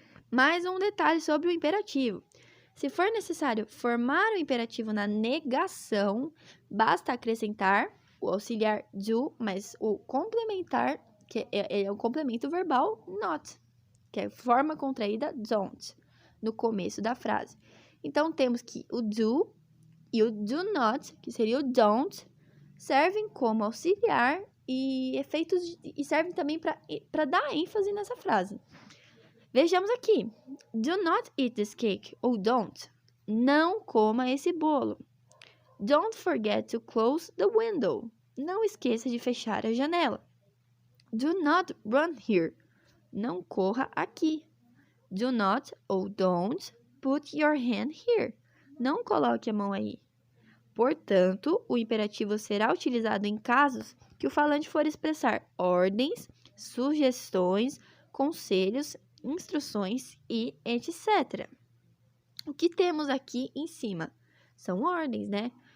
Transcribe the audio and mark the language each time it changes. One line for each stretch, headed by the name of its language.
Portuguese: Mais um detalhe sobre o imperativo. Se for necessário formar o imperativo na negação, basta acrescentar o auxiliar do, mas o complementar, que é o complemento verbal not, que é forma contraída don't, no começo da frase. Então, temos que o do e o do not, que seria o don't, servem como auxiliar e servem também para dar ênfase nessa frase. Vejamos aqui.
English: Do not eat this cake, ou don't.
Portuguese: Não coma esse bolo.
English: Don't forget to close the window.
Portuguese: Não esqueça de fechar a janela.
English: Do not run here.
Portuguese: Não corra aqui.
English: Do not ou don't put your hand here.
Portuguese: Não coloque a mão aí. Portanto, o imperativo será utilizado em casos que o falante for expressar ordens, sugestões, conselhos, instruções e etc. O que temos aqui em cima são ordens, né?